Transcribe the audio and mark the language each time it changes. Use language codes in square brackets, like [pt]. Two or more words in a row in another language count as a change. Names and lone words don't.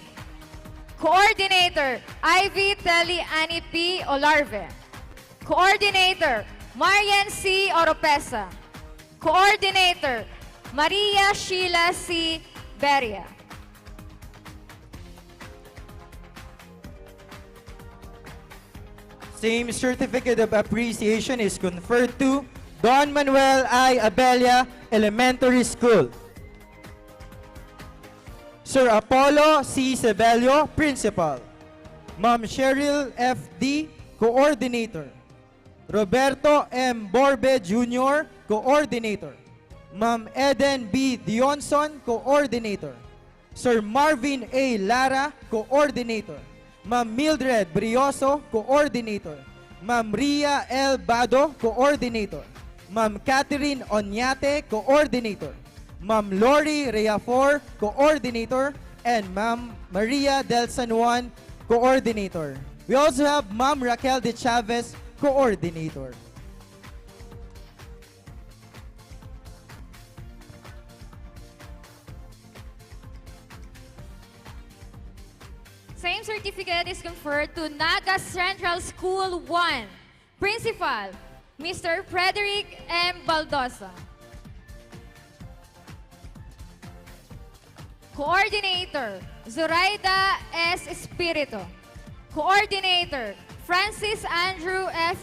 [en] Coordinator, Ivy Telly Annie P. Olarve. Coordinator, Marian C. Oropesa. Coordinator, Maria Sheila C. Beria. Same certificate of appreciation is conferred to Don Manuel I. Abella Elementary School. Sir Apollo C. Sebelio, Principal. Ma'am Cheryl F. D., Coordinator. Roberto M. Borbe Jr., Coordinator. Ma'am Eden B. Dionson, Coordinator. Sir Marvin A. Lara, Coordinator. Ma'am Mildred Brioso, Coordinator. Ma'am Ria L. Bado, Coordinator. Ma'am Catherine Onyate, Coordinator. Ma'am Lori Reafor, Coordinator. And Ma'am Maria Del San Juan, Coordinator. We also have Ma'am Raquel De Chavez, Coordinator. Same certificate is conferred to Naga Central School 1. Principal, Mr. Frederick M. Baldosa. Coordinator, Zoraida S. Espirito. Coordinator, Francis Andrew F.